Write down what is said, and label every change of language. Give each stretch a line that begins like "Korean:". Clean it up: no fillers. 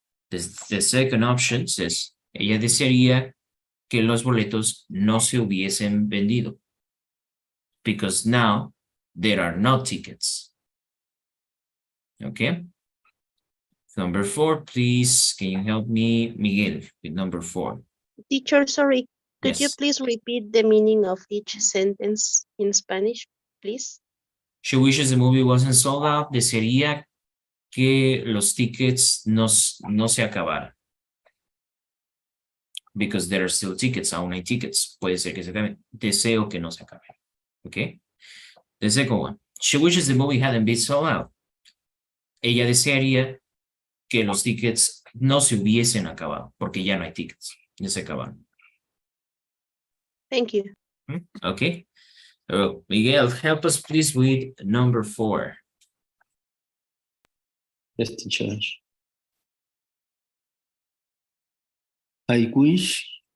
English: The second option says,
Spanish: ella desearía que los boletos no se hubiesen vendido.
English: Because now there are no tickets. Okay. Number 4, please, can you help me, Miguel, with number 4? Teacher, sorry, could you Yes. please repeat the meaning of each sentence in Spanish, please? She wishes the movie wasn't sold out.
Spanish: Desearía que los tickets no se acabaran.
English: Because there are still tickets,
Spanish: aún hay tickets. Puede ser que se acaben. Deseo que no se acaben. Okay.
English: The second one. She wishes the movie hadn't been sold out.
Spanish: Ella desearía que los tickets no se hubiesen acabado, porque ya no hay tickets. Ya se acabaron.
English: Thank you. Okay. Miguel, help us please with number 4. Yes, teacher. I wish